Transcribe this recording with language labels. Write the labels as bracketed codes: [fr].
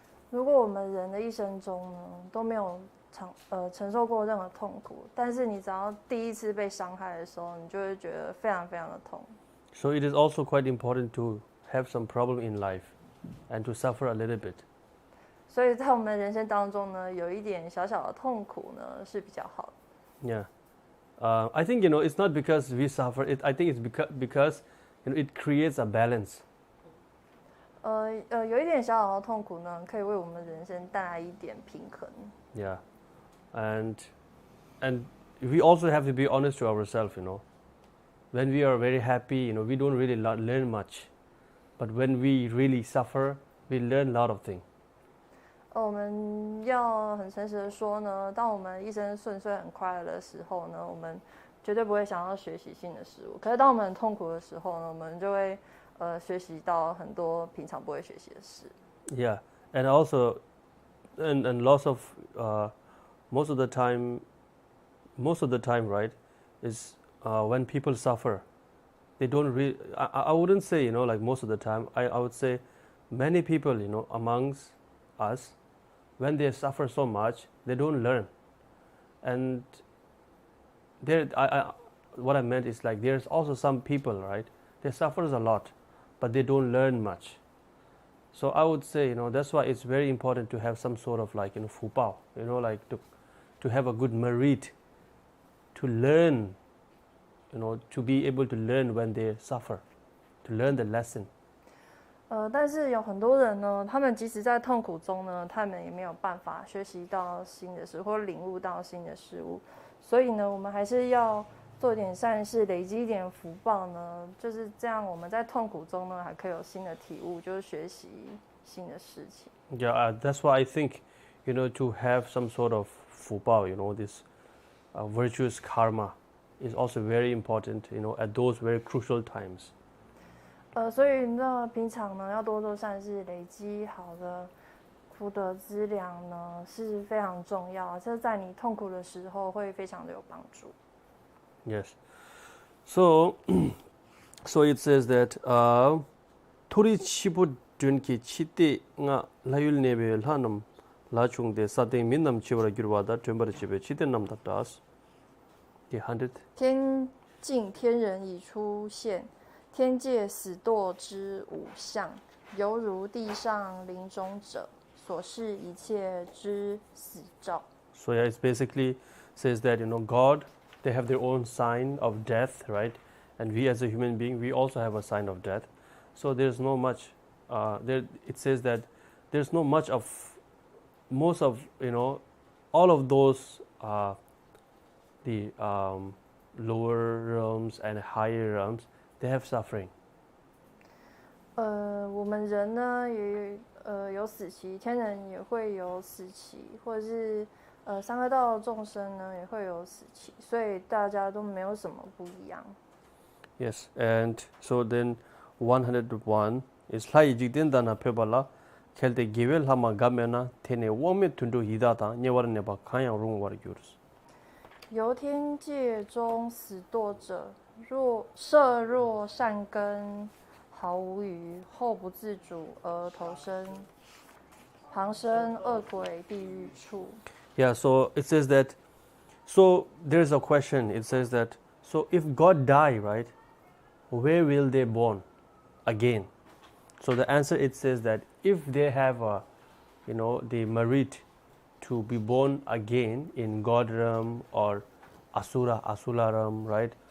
[zh] 如果我们人的一生中呢都没有承受过任何痛苦，但是你只要第一次被伤害的时候，你就会觉得非常非常的痛。 [en] So it is also quite important to have some problem in life and to suffer a little bit. [zh] 所以在我们人生当中呢，有一点小小的痛苦呢是比较好的。 [en] Yeah, I think it's not because we suffer. I think it's because it creates a balance. [zh] 有一点小小的痛苦呢，可以为我们人生带来一点平衡。 [en] Yeah, and we also have to be honest to ourselves. When we are very happy, we don't really learn much, but when we really suffer, we learn a lot of things. [zh] 我们要很诚实的说呢，当我们一生顺遂很快乐的时候呢，我们绝对不会想要学习新的事物。可是当我们很痛苦的时候呢，我们就会学习到很多平常不会学习的事。 [en] Yeah, and also, and lots of most of the time, right, is when people suffer, they don't really. I wouldn't say like most of the time. I would say many people amongst us, when they suffer so much, they don't learn, and what I meant is like there's also some people, right? They suffers a lot, but they don't learn much. So I would say, that's why it's very important to have some sort of like, fu bao, like to have a good merit, to learn, to be able to learn when they suffer, to learn the lesson. [zh] 但是有很多人呢，他们即使在痛苦中呢，他们也没有办法学习到新的事或领悟到新的事物，所以呢，我们还是要做一点善事，累积一点福报呢，就是这样，我们在痛苦中呢，还可以有新的体悟，就是学习新的事情。 [en] Yeah, that's why I think, to have some sort of 福报, this virtuous karma is also very important, at those very crucial times. [zh] 所以呢，平常呢要多做善事，累积好的福德资粮呢是非常重要，这在你痛苦的时候会非常的有帮助。 [en] Yes. So it says that 토리 치부 든키 치때 nga layul nebe lanam lachung de sate minam chibara girwada tembara chibe chite nam tatas. The 100. [zh] 天境天人已出现。天界死堕之五相，犹如地上临终者，所示一切之死兆。 [en] So yeah, it basically says that God, they have their own sign of death, right? And we as a human being, we also have a sign of death. So there's no much. It says that there's no much of most of all of those the lower realms and higher realms. They have suffering. [zh] 我们人呢也有死期，天人也会有死期，或者是三恶道众生呢也会有死期，所以大家都没有什么不一样。 [en] Yes, and so then 101 is lai jigden dana pebala kelte gevel hama gamena tene wome tundu hidata nyewar neba khayang rung war gyurs. [zh] 由天界中死堕者。设若善根毫无余，后不自主而投生，旁生恶鬼地狱处。 [en] Yeah, so it says that. So there's a question. It says that. So if God die, right, where will they born again? So the answer it says that if they have the merit to be born again in God realm or asura realm, right?